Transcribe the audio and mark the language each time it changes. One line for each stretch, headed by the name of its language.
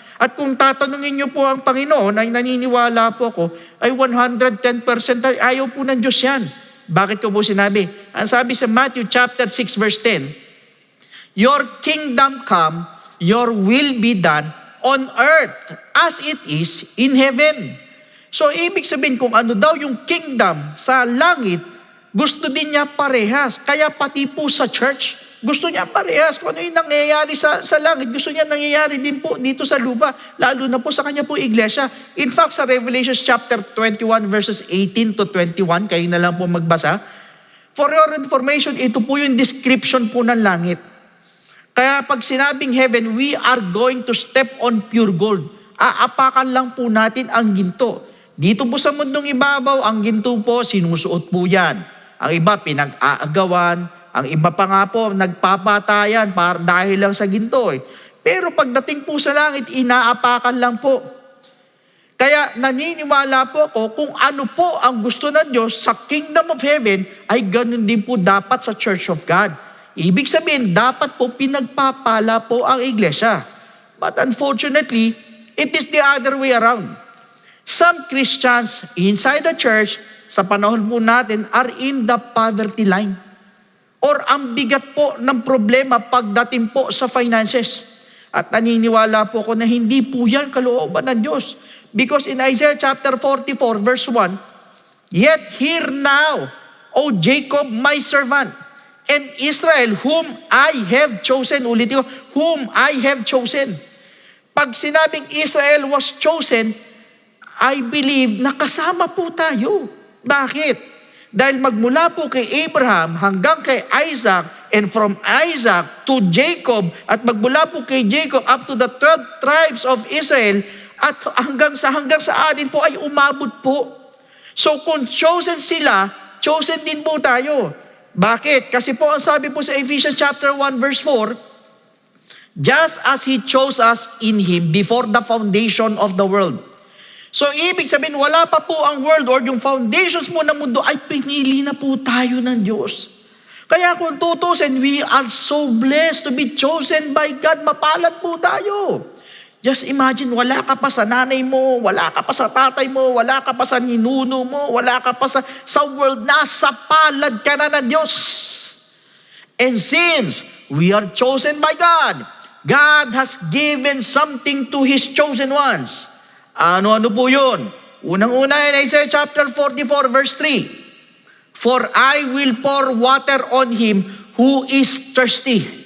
Filipino: At kung tatanungin niyo po ang Panginoon, ay naniniwala po ako, ay 110% ay ayaw po ng Diyos yan. Bakit ko po sinabi? Ang sabi sa
English: Matthew chapter 6 verse 10, Your kingdom come, your will be done on earth as it is in heaven.
Filipino: So ibig sabihin kung ano daw yung kingdom sa langit, gusto din niya parehas. Kaya pati po sa church, gusto niya parehas. Kung ano yung nangyayari sa langit, gusto niya nangyayari din po dito sa lupa, lalo na po sa kanya po iglesia.
English: In fact,
Filipino: sa Revelation chapter 21 verses 18 to 21, kayo na lang po magbasa.
English: For your information,
Filipino: ito po yung description po ng langit. Kaya pag sinabing
English: heaven, we are going to step on pure gold.
Filipino: Aapakan lang po natin ang ginto. Dito po sa mundong ibabaw, ang ginto po, sinusuot po yan. Ang iba, pinag-aagawan. Ang iba pa nga po, nagpapatayan dahil lang sa ginto. Pero pagdating po sa langit, inaapakan lang po. Kaya naniniwala po ako kung ano po ang gusto ng Diyos sa kingdom of heaven, ay ganun din po dapat sa Church of God. Ibig sabihin, dapat po pinagpapala po ang iglesia.
English: But unfortunately, it is the other way around. Some Christians inside the church,
Filipino: sa panahon po natin,
English: are in the poverty line.
Filipino: Or ang bigat po ng problema pagdating po sa finances. At naniniwala po ko na hindi po yan kalooban ng Diyos.
English: Because in Isaiah chapter 44 verse 1, Yet hear now, O Jacob my servant, and Israel whom I have chosen.
Filipino: Ulitin ko,
English: whom I have chosen.
Filipino: Pag sinabing
English: Israel was chosen, I believe
Filipino: nakasama po tayo. Bakit? Dahil magmula po kay Abraham hanggang kay Isaac,
English: and from Isaac to Jacob,
Filipino: at magmula po kay Jacob up to the 12 tribes of Israel, at hanggang sa atin po ay umabot po. So kung chosen sila, chosen din po tayo. Bakit? Kasi po ang sabi po sa
English: Ephesians chapter 1 verse 4, Just as He chose us in Him before the foundation of the world.
Filipino: So ibig sabihin, wala pa po ang world or yung foundations mo ng mundo, ay pinili na po tayo ng Diyos. Kaya kung tutusin,
English: we are so blessed to be chosen by God.
Filipino: Mapalad po tayo.
English: Just imagine,
Filipino: wala ka pa sa nanay mo, wala ka pa sa tatay mo, wala ka pa sa ninuno mo, wala ka pa sa world. Nasa palad ka na ng Diyos.
English: And since we are chosen by God, God has given something to His chosen ones.
Filipino: Ano po yun? Unang-una in Isaiah chapter 44 verse 3.
English: For I will pour water on him who is thirsty.